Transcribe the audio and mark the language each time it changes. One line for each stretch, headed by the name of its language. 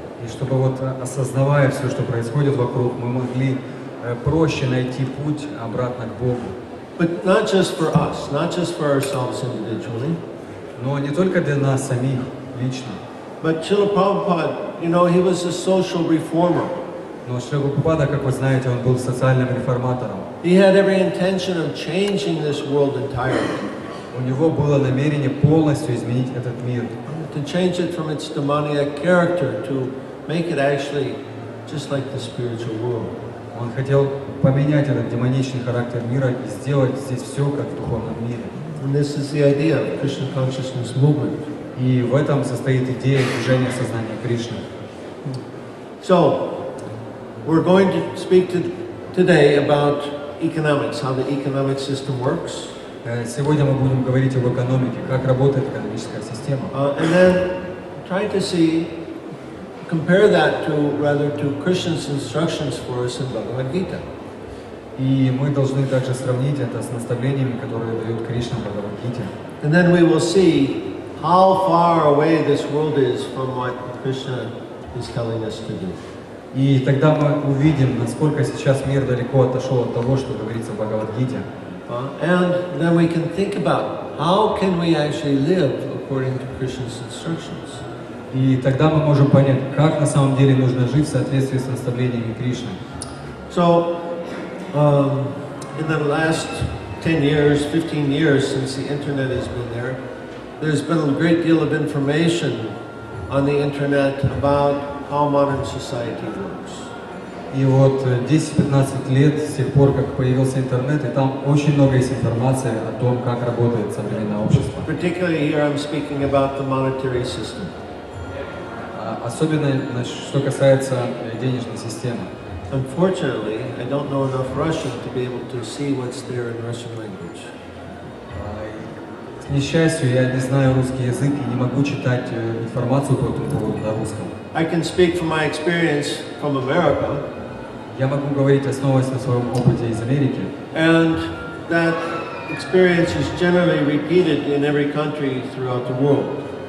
Russian: И чтобы вот осознавая все, что происходит вокруг, мы могли проще найти путь обратно к Богу.
English: But not just for us, not just for ourselves individually.
Russian: Но не только для нас самих лично.
English: But Srila Prabhupada, he was a social reformer.
Russian: Но Шрила Прабхупада, как вы знаете, он был социальным реформатором.
English: He had every intention of changing this world entirely.
Russian: У него было намерение полностью изменить этот мир.
English: To change it from its demoniac character to make it actually just like the spiritual world.
Russian: Он хотел поменять этот демоничный характер мира и сделать здесь все как в духовном мире.
English: And this is the idea of Krishna consciousness movement.
Russian: И в этом состоит идея движения сознания Кришны.
English: So, we're going to speak today about economics, how the economic system works.
Russian: Сегодня мы будем говорить об экономике, как работает экономическая система.
English: And then try to compare that to Krishna's instructions for us in Bhagavad Gita.
Russian: И мы должны также сравнить это с наставлениями, которые дает Кришна в Бхагавад-гите.
English: And then we will see how far away this world is from what Krishna is telling us to do.
Russian: И тогда мы увидим, насколько сейчас мир далеко отошел от того, что говорится в Бхагавад-гите.
English: And then we can think about how can we actually live according to Krishna's instructions?
Russian: И тогда мы можем понять, как на самом деле нужно жить в соответствии с наставлениями Кришны.
English: So, in the last 10 years, 15 years since the internet has been there, there's been a great deal of information on the internet about how modern society works.
Russian: И вот 10-15 лет с тех пор, как появился интернет, и там очень много есть информации о том, как работает современное общество.
English: Particularly here I'm speaking about the monetary system.
Russian: Особенно, что касается денежной системы.
English: Unfortunately, I don't know enough Russian to be able to see what's there in Russian language.
Russian: К несчастью, я не знаю русский язык и не могу читать информацию по этому поводу на русском.
English: I can speak from my experience from America.
Russian: Я могу говорить, основываясь на своем опыте из Америки.
English: And that experience is generally repeated in every country throughout the world.